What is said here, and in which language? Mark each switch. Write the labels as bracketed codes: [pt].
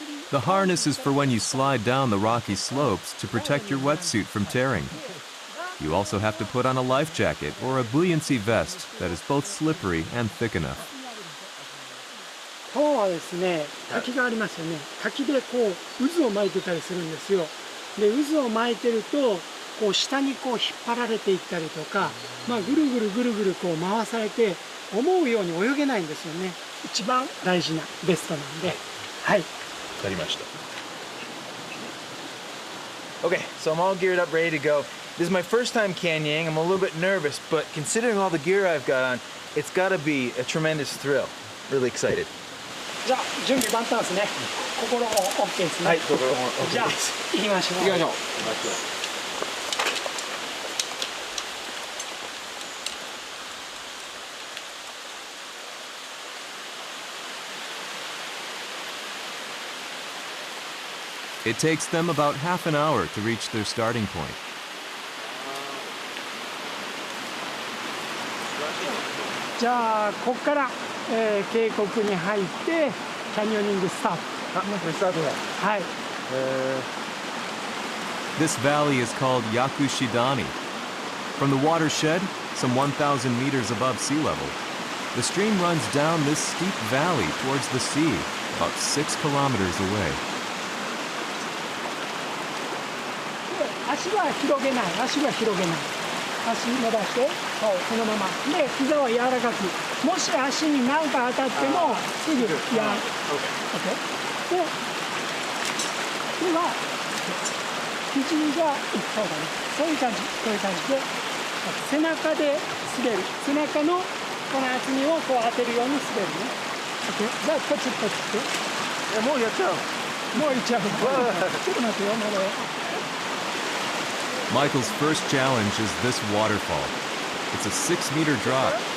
[en] The harness is for when you slide down the rocky slopes to protect your wetsuit from tearing. You also have to put on a life jacket or a buoyancy vest that is both slippery and thick enough. [ja] 川はですね、滝がありますよね。滝でこう渦を巻いてたりするんですよ。で、渦を巻いてるとこう下にこう引っ張られていったりとか、ぐるぐるぐるぐるこう回されて思うように泳げないんですよね。一番大事なベストなんで、はい。わかりました。 [en] Okay, so I'm all geared up, ready to go. This is my first time canyoning. I'm a little bit nervous, but considering all the gear I've got on, it's got to be a tremendous thrill. Really excited. [ja] じゃあ準備万端ですね。心も OK ですね。はい、心も OK です。じゃあ行きましょう。行きましょう。 [en] It takes them about half an hour to reach their starting point. [ja] じゃあここから、渓谷に入ってキャニオニングスタート。スタートだ。はい。 [en] This valley is called Yakushidani. From the watershed, some 1,000 meters above sea level, the stream runs down this steep valley towards the sea, about 6 kilometers away. [ja] 足は広げない、足は広げない。足伸ばして、そう、このまま。で、膝は柔らかく。もし足に何か当たっても、すぐやる。 OK。 で、手は、肘が、そうだね。そういう感じ、こういう感じで、背中で滑る。背中のこの厚みをこう当てるように滑るね。 OK。 じゃあ、ポチッポチッと。もうやっちゃう。もういっちゃう。ちょっと待ってよ、まだよ。 [en] Michael's first challenge is this waterfall. It's a 6-meter drop.